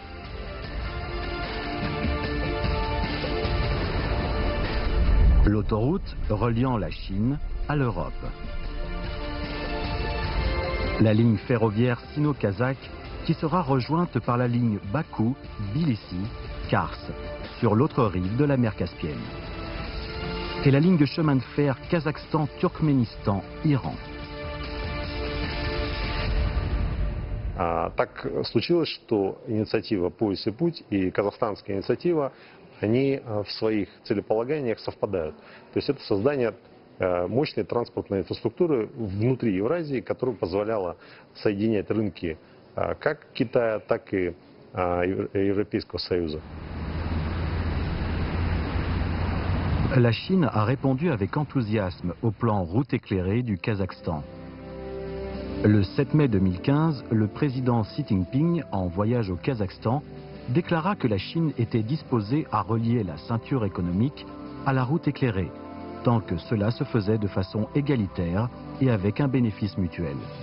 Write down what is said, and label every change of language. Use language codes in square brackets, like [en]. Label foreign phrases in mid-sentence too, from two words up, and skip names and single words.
[fr] L'autoroute reliant la Chine à l'Europe. La ligne ferroviaire sino-kazakh qui sera rejointe par la ligne Bakou-Tbilissi-Kars sur l'autre rive de la mer Caspienne. Et la ligne de chemin de fer Kazakhstan-Turkménistan-Iran. [ru] Так случилось, что инициатива «Пояс и путь» и казахстанская инициатива, они в своих целеполаганиях совпадают. То есть это создание мощной транспортной инфраструктуры внутри Евразии, которая позволяла соединять рынки как Китая, так и Европейского Союза. [fr] La Chine a répondu avec enthousiasme au plan route éclairée du Kazakhstan. Le 7 mai 2015, le président Xi Jinping, en voyage au Kazakhstan, déclara que la Chine était disposée à relier la ceinture économique à la route éclairée, tant que cela se faisait de façon égalitaire et avec un bénéfice mutuel.